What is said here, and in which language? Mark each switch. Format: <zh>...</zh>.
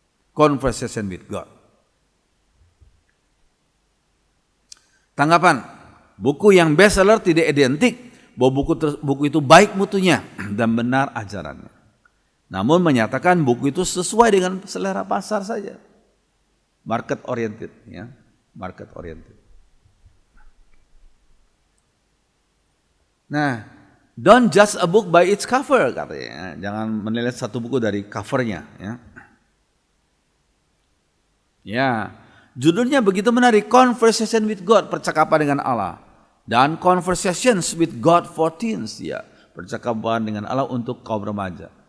<en>Conversation with God.</en> <id>Tanggapan, buku yang bestseller tidak identik bahwa buku itu baik mutunya dan benar ajarannya. Namun menyatakan buku itu sesuai dengan selera pasar saja.</id> <en>Market oriented, ya, market oriented. Nah, don't judge a book by its cover katanya.</en> <id>Jangan menilai satu buku dari covernya, ya. Ya. Judulnya begitu menarik, Conversation with God, percakapan dengan Allah. Dan Conversations with God for Teens, ya, percakapan dengan Allah untuk kaum remaja.</id>